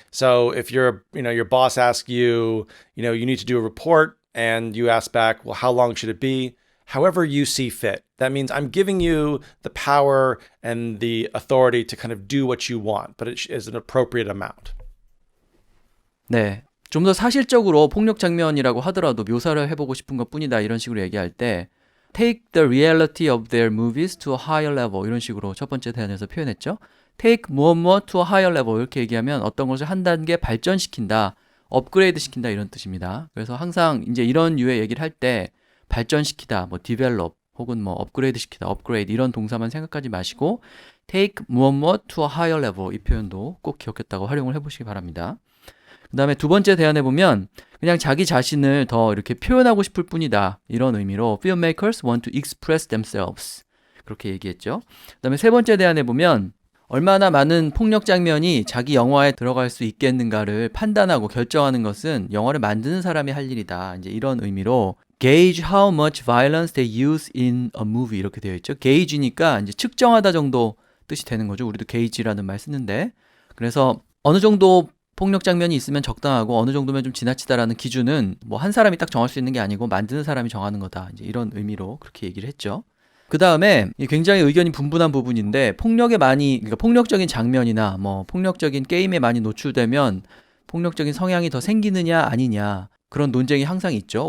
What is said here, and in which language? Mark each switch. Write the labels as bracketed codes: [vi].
[en] So if your boss asks you, you need to do a report and you ask back, well, how long should it be? However you see fit. That means I'm giving you the power and the authority to kind of do what you want, but it is an appropriate amount. [ko] 네. 좀 더 사실적으로 폭력 장면이라고 하더라도 묘사를 해보고 싶은 것 뿐이다 이런 식으로 얘기할 때 Take the reality of their movies to a higher level 이런 식으로 첫 번째 대안에서 표현했죠. Take 무엇 to a higher level 이렇게 얘기하면 어떤 것을 한 단계 발전시킨다, 업그레이드 시킨다 이런 뜻입니다. 그래서 항상 이제 이런 유의 얘기를 할 때 발전시키다, 뭐 develop 혹은 뭐 업그레이드 시키다, upgrade 이런 동사만 생각하지 마시고 take 무엇 to a higher level 이 표현도 꼭 기억했다고 활용을 해보시기 바랍니다. 그 다음에 두 번째 대안해 보면 그냥 자기 자신을 더 이렇게 표현하고 싶을 뿐이다 이런 의미로 filmmakers want to express themselves 그렇게 얘기했죠. 그 다음에 세 번째 대안해 보면 얼마나 많은 폭력 장면이 자기 영화에 들어갈 수 있겠는가를 판단하고 결정하는 것은 영화를 만드는 사람이 할 일이다. 이제 이런 의미로 gauge how much violence they use in a movie 이렇게 되어 있죠. gauge니까 이제 측정하다 정도 뜻이 되는 거죠. 우리도 gauge라는 말 쓰는데 그래서 어느 정도 폭력 장면이 있으면 적당하고 어느 정도면 좀 지나치다라는 기준은 뭐 한 사람이 딱 정할 수 있는 게 아니고 만드는 사람이 정하는 거다. 이제 이런 의미로 그렇게 얘기를 했죠. 그 다음에 굉장히 의견이 분분한 부분인데 그러니까 폭력적인 장면이나 뭐 폭력적인 게임에 많이 노출되면 폭력적인 성향이 더 생기느냐 아니냐 그런 논쟁이 항상 있죠.